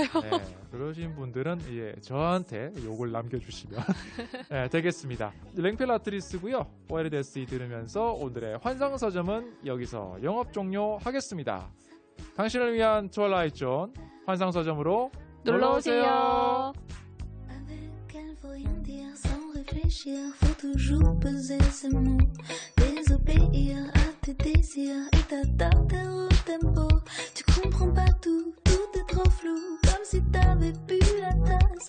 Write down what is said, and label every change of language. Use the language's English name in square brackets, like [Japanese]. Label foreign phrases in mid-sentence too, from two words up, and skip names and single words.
[Korean] 네, 그러신 분들은 저한테 욕을 남겨주시면 네, 되겠습니다. 랭펠라트리스고요. 포에르데스 들으면서 오늘의 환상서점은 여기서 영업 종료하겠습니다. 당신을 위한 [English] twilight zone [Korean] 환상서점으로 놀러오세요. [French] Avec elle, faut rien dire sans réfléchir. Faut toujours peser ses mots. Désobéir à tes désirs et t'adapter au tempo. Tu comprends pas tout, tout est trop flou. Comme si t'avais bu la tasse.